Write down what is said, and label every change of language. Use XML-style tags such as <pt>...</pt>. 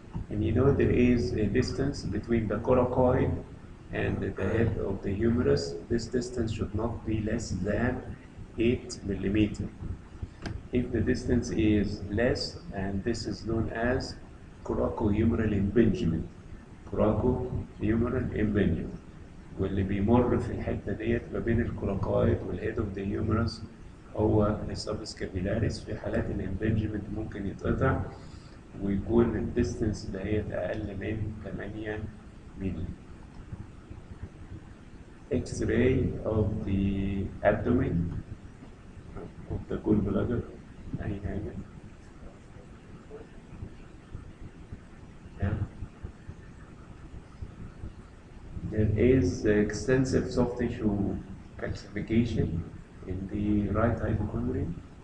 <en>And you know there is a distance between the coracoid and the head of the humerus. This distance should not be less than 8 millimeter. If the distance is less, and this is known as coracohumeral impingement. coracohumeral impingement.</en> <ar>واللي بيمر في الحتة ديت ما بين الكوراكويد</ar> <en>والهيد of the humerus</en> <ar>هو السبسكابيلاريس. في حالات</ar> <en>الامبنجمنت</en> <ar>ممكن يتقطع ويكون الديستنس دهيت أقل من 8 مللي.</ar> <en>X-ray of the abdomen of the gallbladder.</en> <ar>أي حاجة.</ar> <en>There is extensive soft tissue calcification in the right hypochondrium.</en>